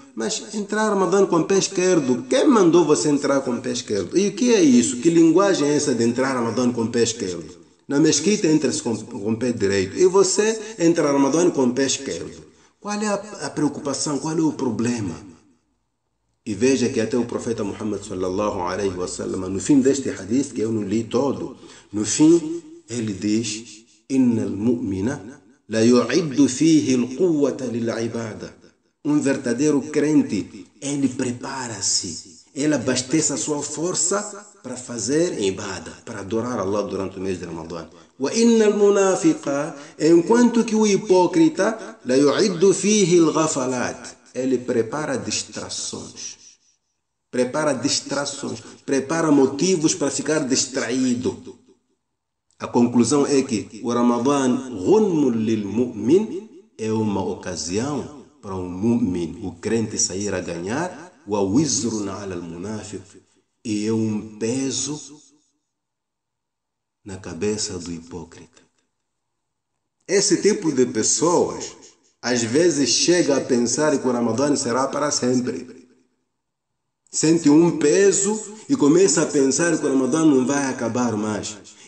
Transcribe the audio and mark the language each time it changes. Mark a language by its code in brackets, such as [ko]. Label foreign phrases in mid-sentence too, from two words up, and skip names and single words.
[pt] Mas entrar Ramadã com o pé esquerdo, quem mandou você entrar com o pé esquerdo? E o que é isso? Que linguagem é essa de entrar Ramadã com o pé esquerdo? Na mesquita entra-se com o pé direito e você entra Ramadã com o pé esquerdo. Qual é a preocupação? Qual é o problema? E veja que até o profeta Muhammad [ar] صلى الله عليه وسلم, [pt] no fim deste hadith, que eu não li todo, no fim ele diz: [ar] "إن المؤمن ليعد فيه القوة للعبادة." [pt] Um verdadeiro crente, ele prepara-se, ele abastece a sua força para fazer ibada, para adorar Allah durante o mês de Ramadã. [ar] وَإِنَّ الْمُنَافِقَ, [pt] enquanto que o hipócrita, [ar] لا يعد فيه الغفلات, [pt] ele prepara distrações, prepara motivos para ficar distraído. A conclusão é que o Ramadã, [ar] غنم للمؤمن, [pt] é uma ocasião para um mu'min, o crente, sair a ganhar, [ar] ووزر على المنافق, [pt] e é um peso na cabeça do hipócrita. Esse tipo de pessoas às vezes chega a pensar que o Ramadã será para sempre. Sente um peso e começa a pensar que o Ramadã não vai acabar mais.